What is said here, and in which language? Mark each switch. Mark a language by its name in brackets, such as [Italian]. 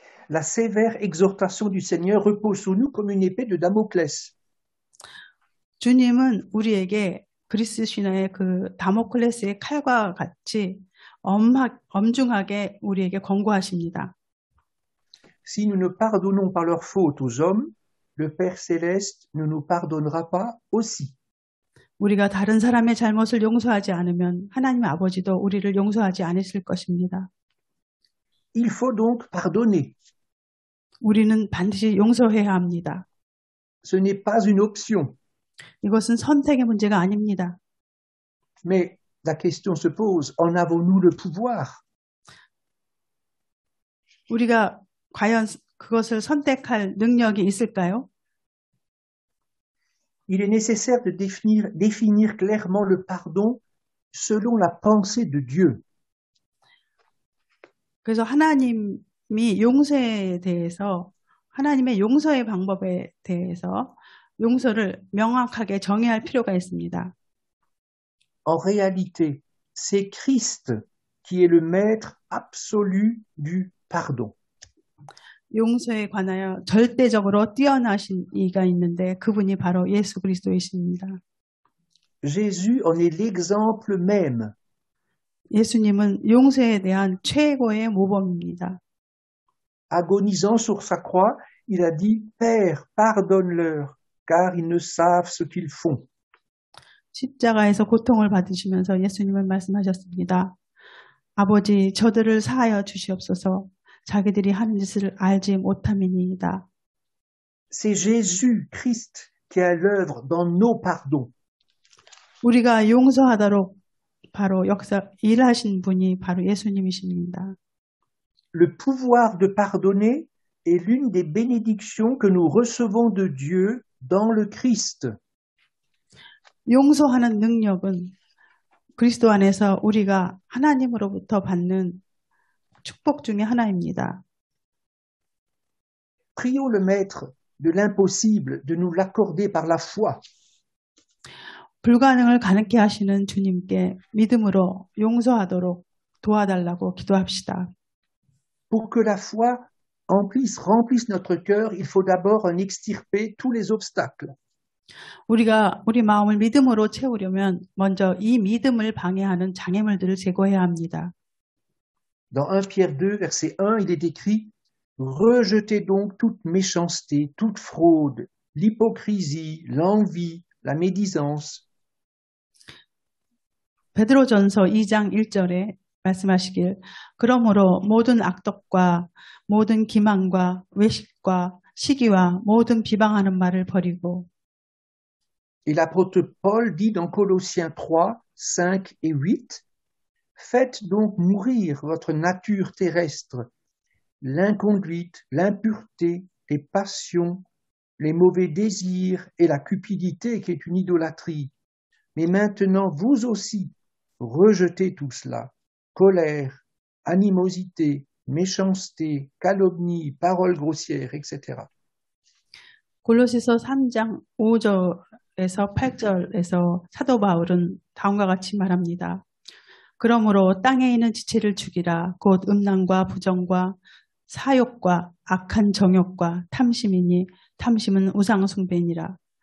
[French] La sévère exhortation du Seigneur repose sur nous comme une épée de Damoclès. [Korean] 주님은 우리에게 그리스 신화의 그 다모클레스의 칼과 같이 엄중하게 우리에게 권고하십니다. [French] Si nous ne pardonnons pas leurs fautes aux hommes, le Père céleste ne nous pardonnera pas aussi. [Korean] 우리가 다른 사람의 잘못을 용서하지 않으면 하나님 아버지도 우리를 용서하지 않으실 것입니다. [French] Il faut donc pardonner. [Korean] 우리는 반드시 용서해야 합니다. [French] Ce n'est pas une option. [Korean] 이것은 선택의 문제가 아닙니다. [French] Mais la question se pose, en avons-nous le pouvoir? [Korean] 우리가 과연 그것을 선택할 능력이 있을까요? [French] Il est nécessaire de définir clairement le pardon selon la pensée de Dieu. [Korean] 그래서 하나님이 용서에 대해서 하나님의 용서의 방법에 대해서 용서를 명확하게 정의할 필요가 있습니다. [French] En réalité, c'est Christ qui est le maître absolu du pardon. [Korean] 용서에 관하여 절대적으로 뛰어나신 이가 있는데 그분이 바로 예수 그리스도이십니다. [French] Jésus en est l'exemple même. [Korean] 예수님은 용서에 대한 최고의 모범입니다. [French] Agonisant sur sa croix, il a dit « Père, pardonne-leur, car ils ne savent ce qu'ils font. » [Korean] 십자가에서 고통을 받으시면서 예수님은 말씀하셨습니다. 아버지, 저들을 사하여 주시옵소서. 자기들이 하는 짓을 알지 못함이니이다. [French] C'est Jésus, Christ, qui est à l'œuvre dans nos pardons. [Korean] 우리가 용서하도록 바로 일하신 분이 바로 예수님이십니다. [French] Le pouvoir de pardonner est l'une des bénédictions que nous recevons de Dieu dans le Christ. [Korean] 용서하는 능력은 그리스도 안에서 우리가 하나님으로부터 받는 축복 중에 하나입니다. [French] Prions le Maître de l'impossible de nous l'accorder par la foi. [Korean] 불가능을 가능케 하시는 주님께 믿음으로 용서하도록 도와달라고 기도합시다. [French] Pour que la foi remplisse notre cœur, il faut d'abord en extirper tous les obstacles. [Korean] 우리가 우리 마음을 믿음으로 채우려면 먼저 이 믿음을 방해하는 장애물들을 제거해야 합니다. [French] Dans 1 Pierre 2, verset 1, il est écrit « Rejetez donc toute méchanceté, toute fraude, l'hypocrisie, l'envie, la médisance. » [Korean] 베드로전서 2장 1절에 말씀하시길 그러므로 모든 악독과 모든 기만과 외식과 시기와 모든 비방하는 말을 버리고 [French] Et l'apôtre Paul dit dans Colossiens 3, 5 et 8 « Faites donc mourir votre nature terrestre, l'inconduite, l'impureté, les passions, les mauvais désirs et la cupidité qui est une idolâtrie. Mais maintenant, vous aussi, rejetez tout cela. Colère, animosité, méchanceté, calomnie, paroles grossières, etc. » [Korean] 골로새서 3장 5절에서 8절에서 사도 바울은 다음과 같이 말합니다. 그러므로 땅에 있는 지체를 죽이라. 곧 음란과 부정과 사욕과 악한 정욕과 탐심이니 탐심은 우상 숭배니라.